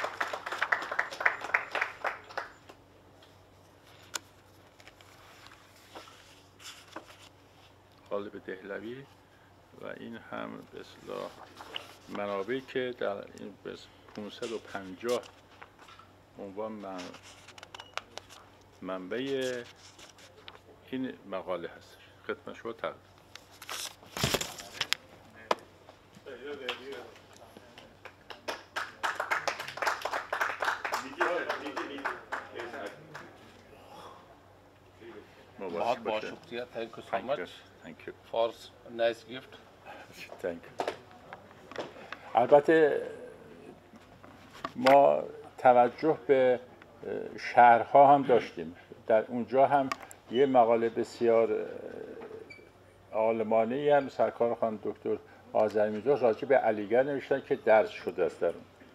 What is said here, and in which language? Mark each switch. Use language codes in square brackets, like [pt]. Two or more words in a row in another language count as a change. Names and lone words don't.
[fa] غالب دهلوی و این هم به اصطلاح منابعی که در این 550 عنوان منبع این مقاله هست. خدمت شما تقدیم. [hi] बहुत बहुत शुक्रिया. [en] Thank you so much. Thank you. For nice gift. Thank you. [fa] البته ما توجه به شهرها هم داشتیم. در اونجا هم یه مقاله بسیار عالمانه‌ای هم سرکار خانم دکتر آذری راجع به علیگرد نوشتن که درس شده است در اون.